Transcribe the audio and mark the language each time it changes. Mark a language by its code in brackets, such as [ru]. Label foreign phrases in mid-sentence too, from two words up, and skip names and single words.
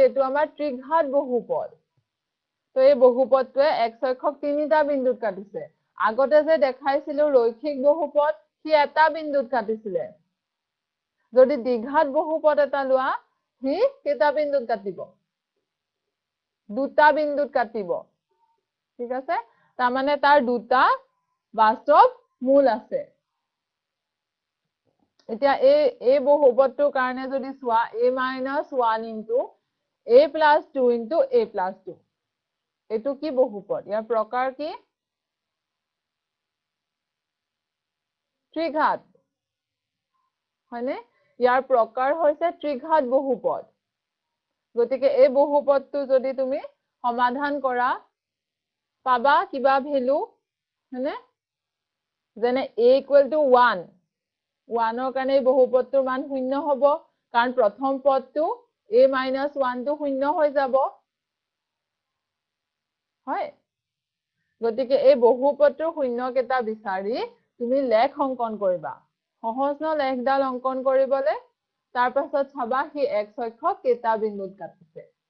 [as] এটো আমাৰ ত্ৰিঘাত বহুপদ তো এই বহুপদটোৱে x অক্ষক তিনিটা বিন্দুত কাটিছে আগতে যে দেখাইছিলো ৰৈখিক বহুপদ কি এটা বিন্দুত কাটিছিলে যদি দ্বিঘাত বহুপদ এটা লোৱা হি কেটা বিন্দুত কাটিব দুটা বিন্দুত কাটিব ঠিক আছে তাৰ মানে তাৰ দুটা বাস্তৱ মূল আছে এতিয়া এই বহুপদটোৰ কাৰণে যদি চোৱা [en] a minus 1 into a plus 2 [as] into a plus 2 এটো কি বহুপদ ইয়াৰ প্ৰকাৰ কি ত্ৰিঘাত হয়নে ইয়াৰ প্ৰকাৰ হৈছে ত্ৰিঘাত বহুপদ গতিকে এই বহুপদটো যদি তুমি সমাধান কৰা পাবা কিবা ভ্যালু হয়নে যেনে [en] a equal to 1 [as] 1 ৰ কাৰণে বহুপদটোৰ মান শূন্য হ'ব কাৰণ প্ৰথম পদটো [en] a minus 1 [as] টো শূন্য হৈ যাব হয় গতিকে এই বহুপদটোৰ শূন্য কেটা বিচাৰি তুমি লেখ অঙ্কন কৰিবা সহজ ন লেখডাল অঙ্কন কৰিবলে তাৰ পাছত চাবা কি x অক্ষ কেটা বিন্দুত কাটিছে